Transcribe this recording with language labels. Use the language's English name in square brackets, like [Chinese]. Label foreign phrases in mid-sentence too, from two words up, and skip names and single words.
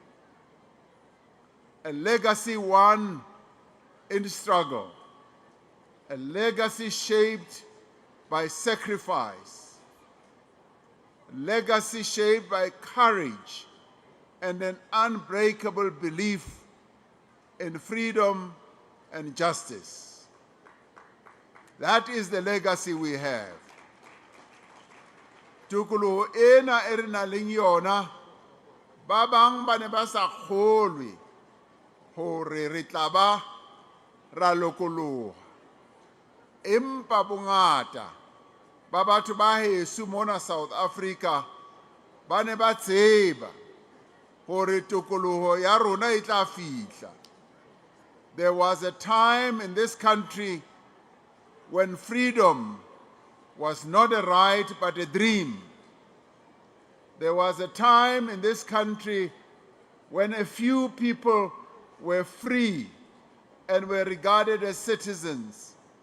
[English] A legacy won in struggle, a legacy shaped by sacrifice, a legacy shaped by courage and an unbreakable belief in freedom and justice. That is the legacy we have. [Southern Sotho] Tukuluho ena e re nang le yona, ba bang ba ne ba sa kgolwe hore re tla ba ra lokoloha. Empa bongata ba batho ba heso mona South Africa ba ne ba tseba hore tokoloho ya rona e tla fihla. [English] There was a time in this country when freedom was not a right but a dream. There was a time in this country when a few people were free and were regarded as citizens.